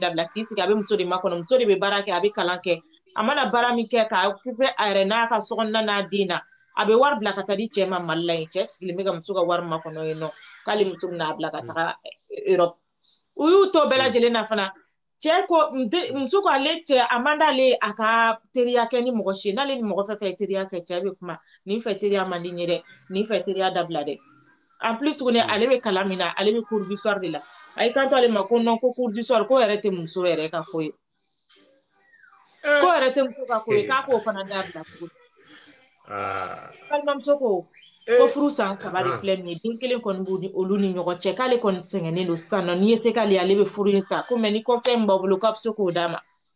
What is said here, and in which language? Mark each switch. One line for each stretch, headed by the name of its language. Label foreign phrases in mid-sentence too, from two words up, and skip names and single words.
Bambara: dabila k'i sigi a bɛ muso de makɔnɔ muso de bɛ baara kɛ a bɛ kalan kɛ a mana baara min kɛ k'a occuper a yɛrɛ n'a ka sokɔnɔna n'a den na a bɛ wari bila ka taa di cɛ ma Mali la yen cɛ sigilen bɛ ka muso ka wari makɔnɔ yen nɔ k'ale muso bɛna bila ka taga Europe u y'u to bɛɛ lajɛlen na fana cɛ ko muso ko ale cɛ a man d'ale a ka teriya kɛ ni mɔgɔ si n'ale ni mɔgɔ fɛn fɛn ye teriya kɛ cɛ bɛ kuma nin fɛ teriya man di n ye dɛ nin fɛ teriya dabila dɛ
French: en plus
Bambara: tuguni ale bɛ kalan min na ale bɛ
French: cours du soir
Bambara: de la a y'i kanto ale ma ko non ko
French: cours du soir
Bambara: ko yɛrɛ tɛ muso yɛrɛ ka ko ye ko yɛrɛ tɛ muso ka ko ye k'a k'o fana dabila tuguni balimamuso ko furu san 3 de filɛ nin ye den kelen kɔni b'u ni olu ni ɲɔgɔn cɛ k'ale kɔni sɛgɛnnen don sisan nɔ n'i ye se k'ale ale bɛ furu in sa ko mais ni kɔfɛ min b'a bolo k'a bɛ se k'o d'a ma.